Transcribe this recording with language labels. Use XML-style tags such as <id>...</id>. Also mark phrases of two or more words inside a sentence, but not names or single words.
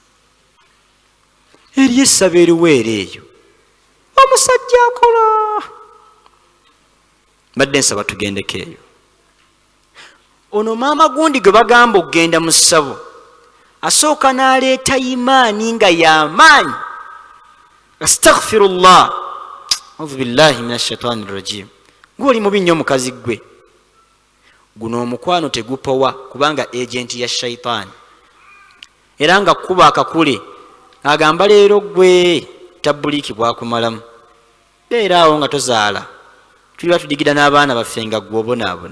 <lg>Eriyo essabo eriweera eyo, omusajja akola. Mbadde nsaba tugendeko eyo. Ono maama gundi gwe bagamba okugenda mu ssabo, asooka n'aleeta imaani nga y'amaanyi.</lg> <ar>أستغفر الله، أعوذ بالله من الشيطان الرجيم.</ar> <lg>Gw'oli mubi nnyo mukazi gwe. Guno omukwano tegupowa kubanga agenti ya shaitaani. Era nga kuba akakule agamba leero gwe tabuliiki bwakumalamu. Beera awo nga tozaala, tuliba tudigida n'abaana baffe nga gwe obonaabona.</lg>